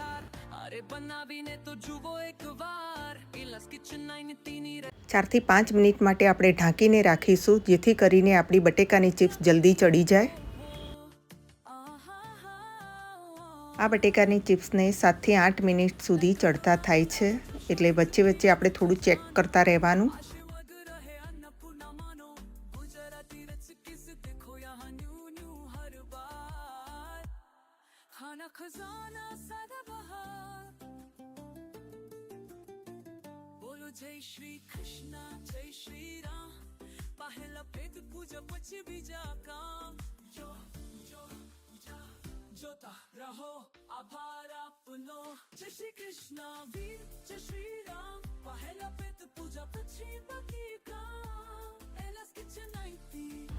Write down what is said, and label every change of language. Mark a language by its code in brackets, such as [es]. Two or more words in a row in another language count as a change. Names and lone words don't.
[gu] 4 થી 5 મિનિટ માટે આપણે ઢાંકીને રાખીશું, જેથી કરીને આપણી બટેકાની ચિપ્સ જલ્દી ચડી જાય। આ બટેકાની ચિપ્સને 7 થી 8 મિનિટ સુધી ચડતા થાય છે, એટલે વચ્ચે વચ્ચે આપણે થોડું ચેક કરતા રહેવાનું। જય શ્રી કૃષ્ણા જય શ્રી રામ, પહેલા પેટ પૂજા પછી બીજા કામ। જો જો જોતા રહો આભાર આપનો। જય શ્રી કૃષ્ણ વીર જય શ્રી રામ, પહેલા પેટ પૂજા પછી બાકી કામ। એલાસ કિચન 90।